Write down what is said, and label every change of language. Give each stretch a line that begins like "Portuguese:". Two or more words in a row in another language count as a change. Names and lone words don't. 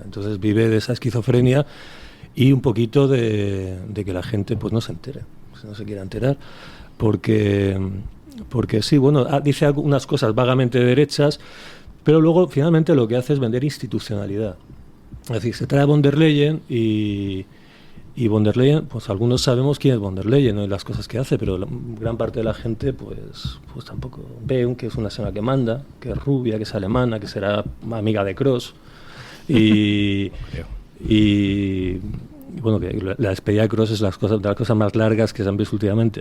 Spanish: Entonces vive de esa esquizofrenia y un poquito de que la gente pues no se entere, no se quiera enterar, porque sí, bueno, dice algunas cosas vagamente derechas, pero luego finalmente lo que hace es vender institucionalidad. Es decir, se trae a von der Leyen y von der Leyen, pues algunos sabemos quién es von der Leyen, ¿no?, y las cosas que hace, pero gran parte de la gente pues tampoco ve que es una señora que manda, que es rubia, que es alemana, que será amiga de Kroos y bueno, que la despedida de Kroos es de las cosas más largas que se han visto últimamente.